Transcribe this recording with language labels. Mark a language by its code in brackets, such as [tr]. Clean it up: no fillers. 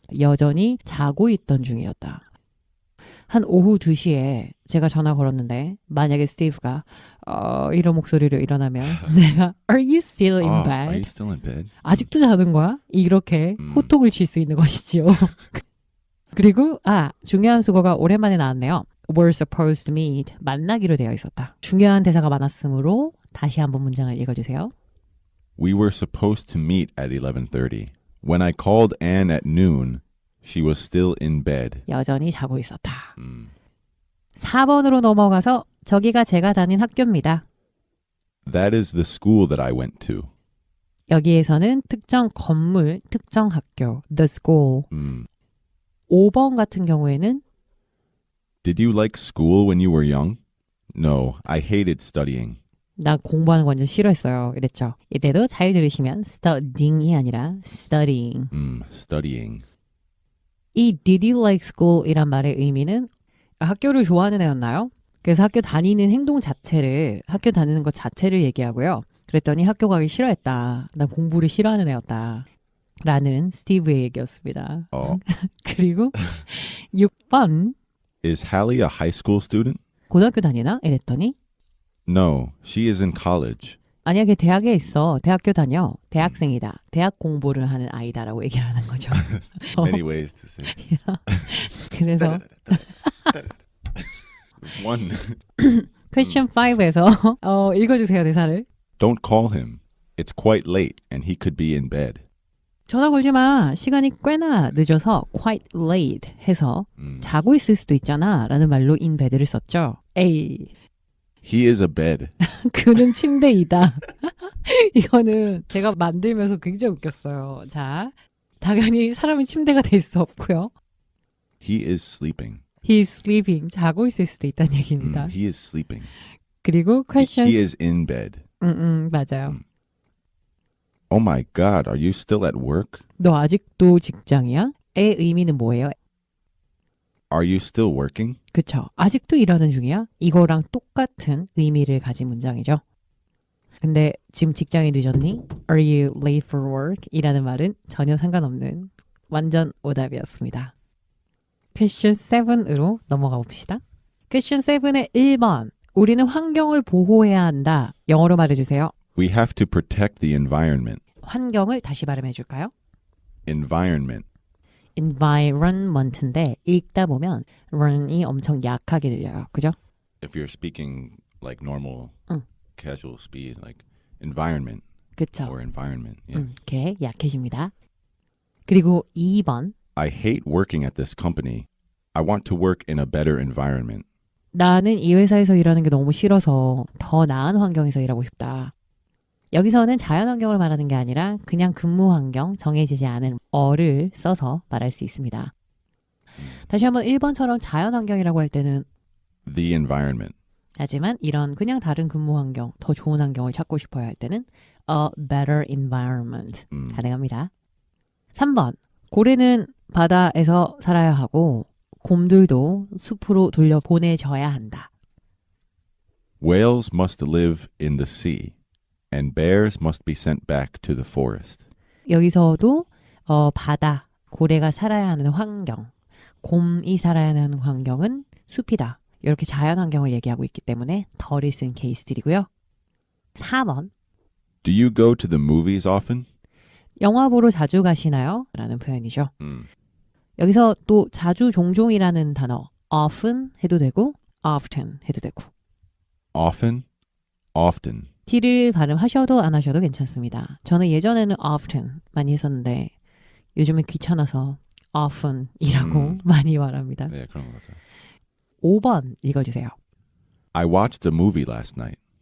[ko] 여전히 자고 있던 중이었다. 한 오후 2시에 제가 전화 걸었는데 만약에 스티브가 이런 목소리로 일어나면 내가 [en] Are you still in Are bed? you still in bed? [ko] 아직도 자는 거야? 이렇게 호통을 칠 수 있는 것이지요. 그리고 중요한 수거가 오랜만에 나왔네요. [en] Were supposed to meet. [ko] 만나기로 되어 있었다. 중요한 대사가 많았으므로 다시 한번 문장을 읽어주세요. [en] We were supposed to meet at 11:30. When I called Anne at noon, She was still in bed. [ko] 여전히 자고 있었다. 4번으로 넘어가서 저기가 제가 다닌 학교입니다. [en] That is the school that I went to. [ko] 여기에서는 특정 건물, 특정 학교, the school. 5번 같은 경우에는 [en] Did you like school when you were young? No, I hated studying. [ko] 나 공부하는 거 완전 싫어했어요. 이랬죠. 이때도 잘 들으시면 studying이 아니라 studying. [en] Studying. [ko] 이 [en] did you like school [ko] 이란 말의 의미는 학교를 좋아하는 애였나요? 그래서 학교 다니는 행동 자체를, 학교 다니는 것 자체를 얘기하고요. 그랬더니 학교 가기 싫어했다. 난 공부를 싫어하는 애였다. 라는 스티브의 얘기였습니다. 그리고 6번 [en] Is Hallie a high school student? [ko] 고등학교 다니나? 이랬더니 [en] No, she is in college. [ko] 아니야, 걔 대학에 있어. 대학교 다녀. 대학생이다. 대학 공부를 하는 아이다라고 얘기를 하는 거죠. [en] Many ways to say. [ko] 그래서 [en] One. [ko] question 5에서 읽어주세요, 대사를. [en] Don't call him. It's quite late and he could be in bed. [ko] 전화 걸지 마. 시간이 꽤나 늦어서 [en] quite late [ko] 해서 자고 있을 수도 있잖아 라는 말로 in bed를 썼죠. [en] A. He is a bed. [ko] 그는 침대이다. 이거는 제가 만들면서 굉장히 웃겼어요. 자, 당연히 사람이 침대가 될 수 없고요. [en] He is sleeping. He is sleeping. [ko] 자고 있을 수도 있다는 얘기입니다. [en] He is sleeping. [ko] 그리고 question [en] He is in bed. [ko] 맞아요. [en] Oh my God, are you still at work? [ko] 너 아직도 직장이야? 의 의미는 뭐예요? [en] Are you still working? [ko] 그쵸. 아직도 일하는 중이야? 이거랑 똑같은 의미를 가진 문장이죠. 근데 지금 직장이 늦었니? [en] Are you late for work? [ko] 이라는 말은 전혀 상관없는 완전 오답이었습니다. Question 7으로 넘어가 봅시다. Question 7의 1번. 우리는 환경을 보호해야 한다. 영어로 말해주세요. [en] We have to protect the environment. [ko] 환경을 다시 발음해 줄까요? [en] Environment. [ko] environment인데 읽다 보면 run이 엄청 약하게 들려요. 그죠? [en] If you're speaking like normal, casual speed, like environment [ko] 그쵸. [en] or environment. Yeah. [ko] 이렇게 약해집니다. 그리고 2번. [en] I hate working at this company. I want to work in a better environment. [ko] 나는 이 회사에서 일하는 게 너무 싫어서 더 나은 환경에서 일하고 싶다. 여기서는 자연 환경을 말하는 게 아니라 그냥 근무 환경, 정해지지 않은 어를 써서 말할 수 있습니다. 다시 한번 1번처럼 자연 환경이라고 할 때는 [en] The environment. [ko] 하지만 이런 그냥 다른 근무 환경, 더 좋은 환경을 찾고 싶어야 할 때는 [en] a better environment [ko] 가능합니다. 3번. 고래는 바다에서 살아야 하고 곰들도 숲으로 돌려보내져야 한다. [en] Whales must live in the sea, and bears must be sent back to the forest. [ko] 여기서도 바다, 고래가 살아야 하는 환경, 곰이 살아야 하는 환경은 숲이다. 이렇게 자연 환경을 얘기하고 있기 때문에 덜을 쓴 케이스들이고요. 4번. [en] Do you go to the movies often? [ko] 영화 보러 자주 가시나요? 라는 표현이죠. 여기서 또 자주 종종이라는 단어 often 해도 되고 often 해도 되고 [en] Often? Often. [ko] T를 발음하셔도 안 하셔도 괜찮습니다. 저는 예전에는 often 많이 했었는데 요즘은 귀찮아서 often이라고 많이 말합니다. 네, 그런 것 같아요. 5번 읽어주세요. [en] I watched a movie last night.